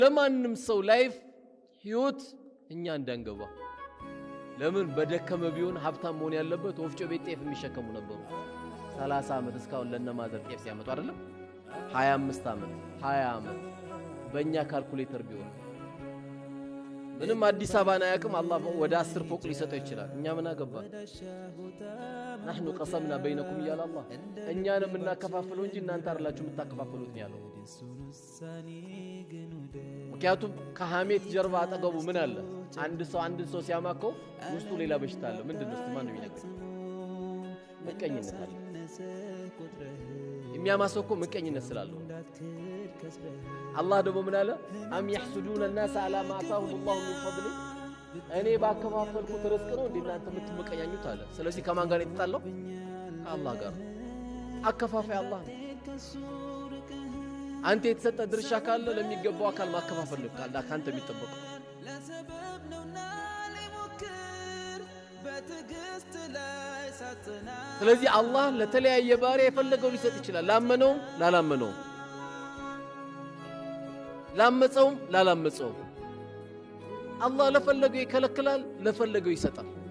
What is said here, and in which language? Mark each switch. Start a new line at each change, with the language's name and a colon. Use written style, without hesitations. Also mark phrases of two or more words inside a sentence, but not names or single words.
Amharic: ለማንም ሰው ላይፍ ህይወት እኛ እንዳንገባ ለምን በደከመ ቢሆን ሀብታም መሆን ያለበት ወፍጮ ቤት ጤፍ የሚሸከሙ ነበሩ 30 ዓመት እስካሁን ለነማዘር ጤፍ ሲያመጡ አይደለም 25 ዓመት 20 ዓመት በእኛ ካልኩሌተር ቢሆን ምንም አዲስ አበባን አያውቅም አላህ ወደ 10 ፎቅ ሊሰጠው ይችላል እኛ ምን አገባን
Arabic: نحن قسمنا بينكم يا الله
Amharic: እኛን የምናከፋፍለው እንጂ እናንተ አይደላችሁ የምታከፋፍሉት ያለው ምክንያቱም ከሐሜት ጀርባ አጠገቡ ምን አለ አንድ ሰው ሲያማከው ውስጡ ሌላ በሽታ አለ ምንድነው እስቲ ማን ነው የሚነግረው ምቀኝነት አለ የሚያማሰው እኮ ምቀኝነት ስላለው አላህ ደግሞ ምን አለ አም
Arabic: يحسدون الناس على ما آتاهم الله من فضله
Amharic: እኔ ባከፋፈልኩት ርዝቅ ነው እንደናንተ የምትመቀኛኙት አለ ስለዚህ ከማን ጋር ይጣላው ከአላህ ጋር አከፋፋይ አላህ አንተ የተሰጠ ድርሻ ካለ ለሚገባው አካል ማከፋፈል ካለ ካንተ የሚጠበቀው ስለዚህ አላህ ለተለያየ ባሪያ የፈለገው ሊሰጥ ይችላል ላመነው ላላመነው ላመፀው ላላመፀው አላህ ለፈለገው ይከለክላል ለፈለገው ይሰጣል